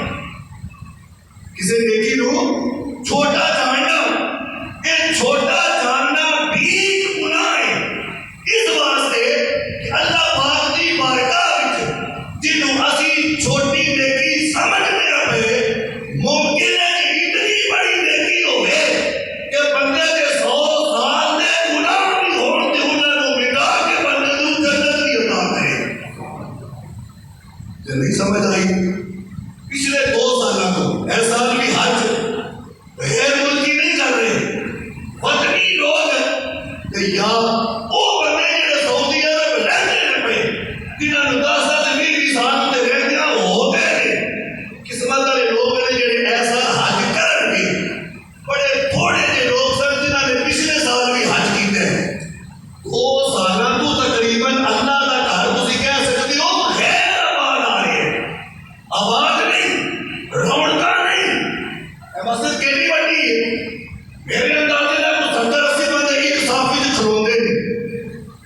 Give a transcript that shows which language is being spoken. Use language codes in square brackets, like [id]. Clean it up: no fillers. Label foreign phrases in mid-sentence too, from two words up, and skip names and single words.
[pa] کسی نیکی نو چھوٹا جاننا یہ چھوٹا جاننا بھی گناہ ہے. اس واسطے کہ اللہ پاک دی بارگاہ وچ جنوں اسی چھوٹی نیکی سمجھنے پے ممکن ہے کہ اتنی بڑی نیکی ہوے کہ بندے کے 100 سال دے گناہ بھی ہون تے انہاں نوں مٹا کے بندے نوں جنت دی عطا کرے. تے نہیں سمجھ آئی. پچھلے 2 سالوں کو اے سال بھی حج غیر ملکی نہیں کر رہے وطنی لوگ تے یا وہ بندے جڑے سعودی عرب رہندے پے جنہاں نوں 10 سال 20 سال تے رہندے ہو گئے قسمت والے لوگ نے جڑے ایسا حج کرن گے. بڑے تھوڑے جے لوگ سن جنہاں نے پچھلے سال بھی حج کیتے ہیں. 2 سالاں تو تقریباً اللہ دا گھر تسی کہہ سکتے ہو غیر آباد آ رہے ہیں. آباد نہیں, رونقاں نہیں. اے مسجد کیڑی بڑی ہے میرے اندازے نال 70-80 بندے ایک صف وچ کھلوندے نے.